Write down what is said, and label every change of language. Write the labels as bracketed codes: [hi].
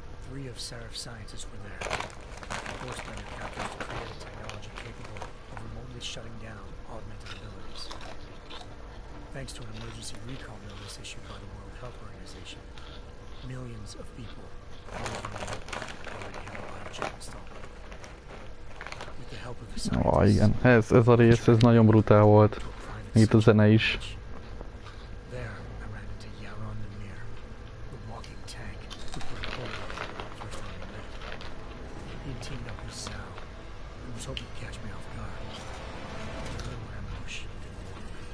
[en] 3 of Seraph's scientists were there, forced by their captors to create a technology capable of remotely shutting down augmented abilities. Thanks to an emergency recall notice issued by the World Health Organization, millions of people already have a biochip installed. With the help of the Ó, scientists, [hu] igen. Ez a rész, ez nagyon brutál volt. Itt a zene is. [en] there, I ran into Yaron Namir, the walking tank who put a hole in the first time we met. He teamed up with Sal, who was hoping to catch me off guard. A little ambush didn't work.